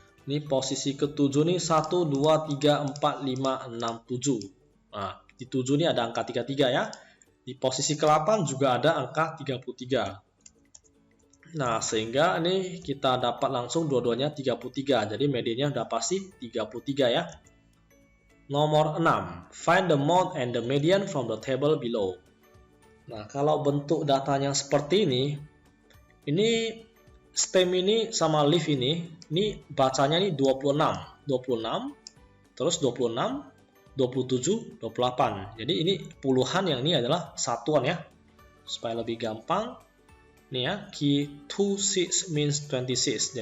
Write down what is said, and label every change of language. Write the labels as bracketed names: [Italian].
[Indonesian] Ini posisi ke-7 nih 1, 2, 3, 4, 5, 6, 7. Nah, di 7 ini ada angka 33 ya. Di posisi ke-8 juga ada angka 33. Nah, sehingga ini kita dapat langsung dua-duanya 33. Jadi mediannya udah pasti 33 ya. Nomor 6. [English] Find the mode and the median from the table below. [Indonesian] Nah, kalau bentuk datanya seperti ini stem ini sama leaf ini bacanya ini 26, terus 26, 27, 28. Jadi ini puluhan, yang ini adalah satuan ya. Supaya lebih gampang, nih ya, [English] key 26 means 26.